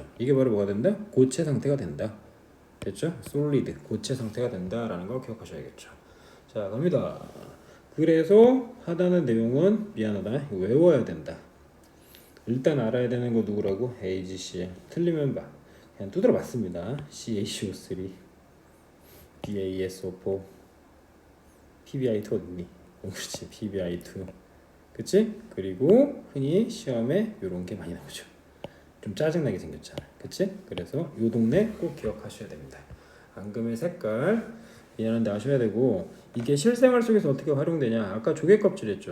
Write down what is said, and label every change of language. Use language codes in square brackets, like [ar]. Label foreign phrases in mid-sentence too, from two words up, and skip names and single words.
[ko] 이게 바로 뭐가 된다? 고체 상태가 된다. 됐죠? 솔리드, 고체 상태가 된다라는 걸 기억하셔야겠죠. 자, 갑니다. 그래서 하다는 내용은 미안하다. 이거 외워야 된다. 일단 알아야 되는 거 누구라고? AgCl. 틀리면 그냥 두드려 맞습니다. CaCO3. BaSO4 PbI2 어딨니? 그렇지 PbI2 그치? 그리고 흔히 시험에 요런 게 많이 나오죠. 좀 짜증나게 생겼잖아 그치? 그래서 요 동네 꼭 기억하셔야 됩니다. 앙금의 색깔 미안한데 아셔야 되고 이게 실생활 속에서 어떻게 활용되냐 아까 조개 껍질 했죠.